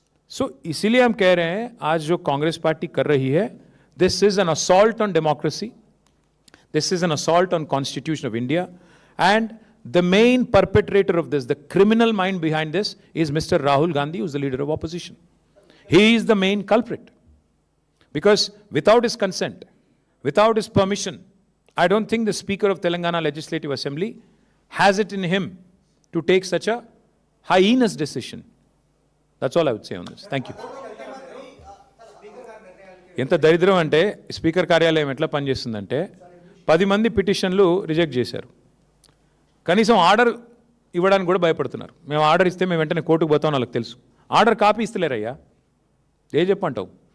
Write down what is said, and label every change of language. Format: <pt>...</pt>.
<hi>सो इसीलिए हम कह रहे हैं आज जो कांग्रेस पार्टी कर रही है,</hi> <en>This is an assault on democracy, this is an assault on constitution of India, and the main perpetrator of this, the criminal mind behind this is mister Rahul Gandhi, who is the leader of opposition. He is the main culprit, because without his consent, without his permission, I don't think the Speaker of Telangana Legislative Assembly has it in him to take such a heinous decision. That's all I would say on this. Thank you.</en> <te>ఎంత దరిద్రం అంటే speaker కార్యాలయం ఎట్లా పనిచేస్తుందంటే 10 మంది పిటిషన్లు reject చేశారు, కనీసం order ఇవ్వడానికి కూడా భయపడుతున్నారు. మేము ఆర్డర్ ఇస్తే మేము వెంటనే కోర్టుకు పోతాం, వాళ్ళకి తెలుసు. ఆర్డర్ కాపీ ఇస్తలేరయ్యా, ఏ చెప్పంటావు?</te>